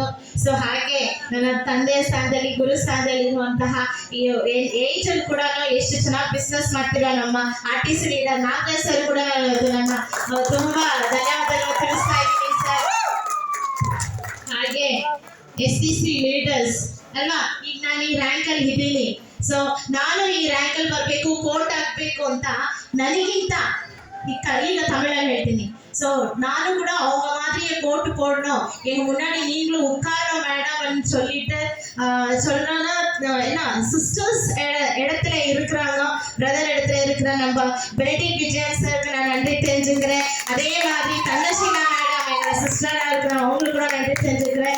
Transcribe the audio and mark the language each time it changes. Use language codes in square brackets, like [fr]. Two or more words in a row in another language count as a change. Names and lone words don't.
[kn] ಸೊ ಹಾಗೆ ನನ್ನ ತಂದೆ ಸ್ಥಾನದಲ್ಲಿ, ಗುರು ಸ್ಥಾನದಲ್ಲಿ ಇರುವಂತಹ ಈ ಏಜ್ ಅಲ್ಲಿ ಕೂಡ ಎಷ್ಟು ಚೆನ್ನಾಗಿ ಬಿಸ್ನೆಸ್ ಮಾಡ್ತಿರೋ ನಮ್ಮ RTC ಲೀಡರ್ ನಾಗರಾಜ್ ಸರ್ ಕೂಡ ನನ್ನ ತುಂಬಾ ಧನ್ಯವಾದಗಳು ತಿಳಿಸ್ತಾ ಇದ್ದೀನಿ ಸರ್. ಹಾಗೆ STC ಲೀಡರ್ಸ್ ಅಲ್ವಾ, ಈಗ ನಾನು ಈ ರ್ಯಾಂಕ್ ಅಲ್ಲಿ ಇದ್ದೀನಿ. ಸೊ ನಾನು ಈ ರ್ಯಾಂಕ್ ಅಲ್ಲಿ ಬರ್ಬೇಕು, ಕೋರ್ಟ್ ಹಾಕ್ಬೇಕು ಅಂತ ನನಗಿಂತ ಈಗ ತಮಿಳಲ್ಲಿ ಹೇಳ್ತೀನಿ. [ta] ஸோ நானும் கூட அவங்க மாதிரியே கோட்டு போடணும், எங்க முன்னாடி நீங்களும் உட்காரணும் மேடம்னு சொல்லிட்டு சொல்றேன்னா என்ன சிஸ்டர்ஸ் இடத்துல இருக்கிறாங்க, பிரதர் இடத்துல இருக்கிற நம்ம பெனடிக்ட் விஜயன் சாருக்கு நான் நன்றி தெரிஞ்சுக்கிறேன். அதே மாதிரி தன்னசீலா மேடம் எங்க சிஸ்டரா இருக்கிறாங்க, அவங்களுக்கு கூட நன்றி தெரிஞ்சுக்கிறேன்.